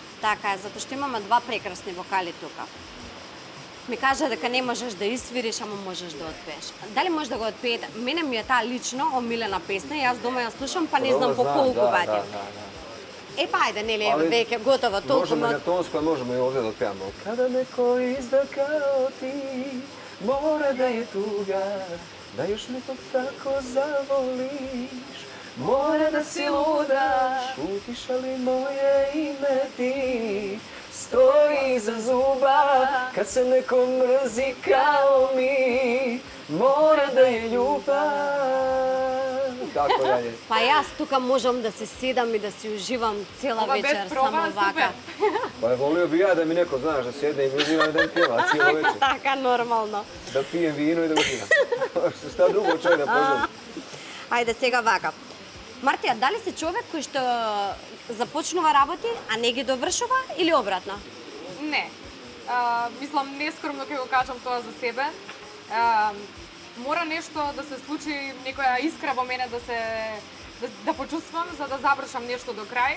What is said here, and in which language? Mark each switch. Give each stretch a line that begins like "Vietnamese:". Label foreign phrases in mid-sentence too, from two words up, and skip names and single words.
Macedonian: Така е, затоа што имаме два прекрасни вокали тука. Ми кажа дека не можеш да свириш, ама можеш да отпееш. Дали можеш да го отпеете? Мене ми е таа лично омилена песна и јас дома ја слушам, па не знам по колку пати. Па ајде, нели, веќе готово, толку Можемо и на тонско, а можемо и овде да отпеаме.
Serbian: Kada neko izda kao ti, mora da je tuga, da još nekog tako zavoliš. Mora da si luda, šutiš, ali moje ime ti stoji iza zuba, kad se neko mrzi kao mi, mora da je ljubav. Tako dalje.
Macedonian: Па јас тука можам да се седам и да си уживам цела Ова вечер без проба, само вака.
Bosnian: Pa volio bi ja da mi neko, znaš, da sjedne i uživam da mi pjeva cijelo večer.
Macedonian: Така нормално.
Bosnian: Da pijem vino i da uživam. Šta drugo čovjek da poželim?
Macedonian: Ајде сега вака. Мартија, дали си човек кој што започнува работи, а не ги довршува или обратно? Не. Мислам, нескромно ќе го кажам тоа за себе. Мора нешто да се случи, некоја искра во мене да почувствам за да завршам нешто до крај.